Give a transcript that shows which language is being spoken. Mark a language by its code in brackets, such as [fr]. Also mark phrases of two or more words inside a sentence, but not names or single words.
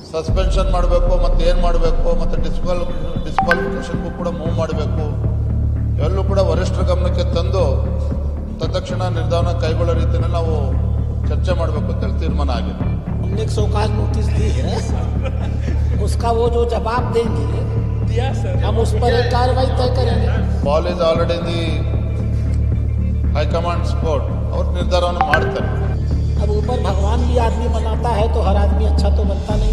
[kn] ಸಸ್ಪೆನ್ಷನ್ ಮಾಡಬೇಕು, ಮತ್ತು ಏನು ಮಾಡಬೇಕು, ಮತ್ತು ಡಿಸ್ಕ್ವಾಲಿಫಿಕೇಷನ್ಗೂ ಕೂಡ ಮೂವ್ ಮಾಡಬೇಕು, ಎಲ್ಲೂ ಕೂಡ ವರಿಷ್ಠರ ಗಮನಕ್ಕೆ ತಂದು ತತ್ಕ್ಷಣ ನಿರ್ಧಾರ ಕೈಗೊಳ್ಳೋ ರೀತಿಯಲ್ಲಿ ನಾವು ಚರ್ಚೆ ಮಾಡಬೇಕು ಅಂತೇಳಿ ತೀರ್ಮಾನ ಆಗಿದೆ. [hi] हमने एक शोकाज नोटिस दी है, उसका वो जो जवाब देंगे दिया सर, हम उस पर एक कार्रवाई तय करेंगे. [en] ball is already in the high command court [hi] और निर्धारण मारते. अब ऊपर भगवान भी आदमी बनाता है तो हर आदमी अच्छा तो बनता नहीं.